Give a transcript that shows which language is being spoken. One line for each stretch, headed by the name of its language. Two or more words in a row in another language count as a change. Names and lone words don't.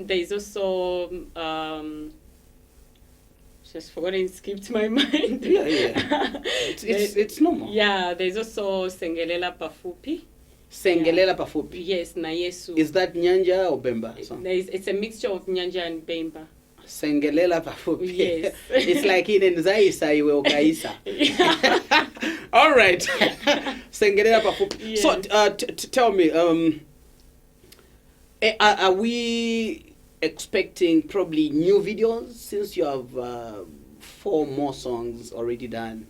English: There is also just forgotten, skipped my mind. Yeah. It's normal. Yeah, there's also Sengelela Pafupi. Sengelela Pafupi. Yes, na Yesu. Is that Nyanja or Bemba song? It's a mixture of Nyanja and Bemba. Sengelela Pafupi. Yes. It's like in
Nyanja: Nzaisa iwe ukaisa.
English: All right. Sengelela Pafupi. Yes. So tell me, are we expecting probably new videos since you have 4 more songs already done?